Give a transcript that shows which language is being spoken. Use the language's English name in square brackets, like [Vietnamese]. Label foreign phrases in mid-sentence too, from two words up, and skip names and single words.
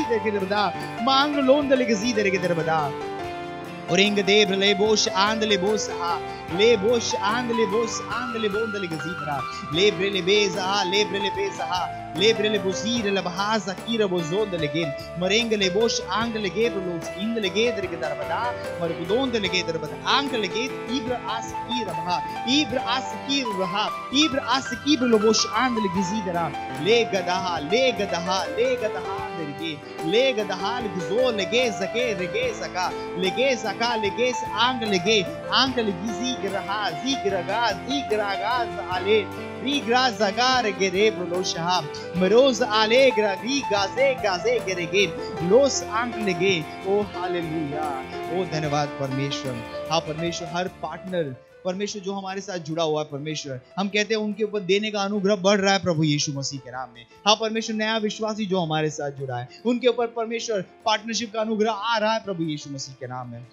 [Hindi] देगे दरबदा मांग लोंद लेगे जी देगे दरबदा और इंग देव ले बोश आंद ले बोस आ ले बोश आंद ले बोस आंद ले बोंद ले गजीरा ले ब्रेले बेजा ले ब्रेले बेजा ले ब्रेले बोसीर ले बहाजा कीरा बोजोंद ले गेन मरेंग ले बोश आंग ले गे ब्रोस इंद ले गे दर के दरबदा मर गुदोंद ले गे दरबदा आंग ले गे इब्र आस की रहा इब्र आस की रहा इब्र आस की ब्रो बोश आंद ले गजीरा ले गदहा दरगे ले गदहा गजो लगे सके रगे सका लगे सका लेगे आंग लगे गिजी रहा जिग रगा जाले rigra zagare gere broloshaham meroz alegra rigaze gaze gerege los anklege। ओ हालेलुया, ओ धन्यवाद परमेश्वर। हाँ परमेश्वर, हर पार्टनर परमेश्वर जो हमारे साथ जुड़ा हुआ है परमेश्वर, हम कहते हैं उनके ऊपर देने का अनुग्रह बढ़ रहा है प्रभु यीशु मसीह के नाम में। हाँ परमेश्वर, नया विश्वासी जो हमारे साथ जुड़ा है उनके ऊपर परमेश्वर पार्टनरशिप का अनुग्रह आ रहा है प्रभु यीशु मसीह के नाम में।